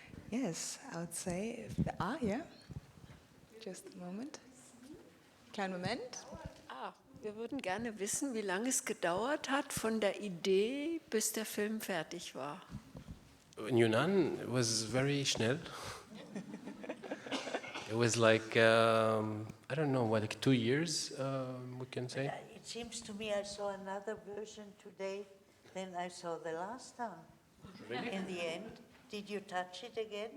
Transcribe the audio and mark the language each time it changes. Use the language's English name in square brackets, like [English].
[English] Yes, I would say, yeah, just a moment. [German] Kleinen Moment. Wir würden gerne wissen, wie lange es gedauert hat von der Idee, bis der Film fertig war. [English] In Yunan, it was very [German] schnell. [English] It was like, I don't know, what, like 2 years, we can say. It seems to me I saw another version today than I saw the last time. Really? In the end, did you touch it again?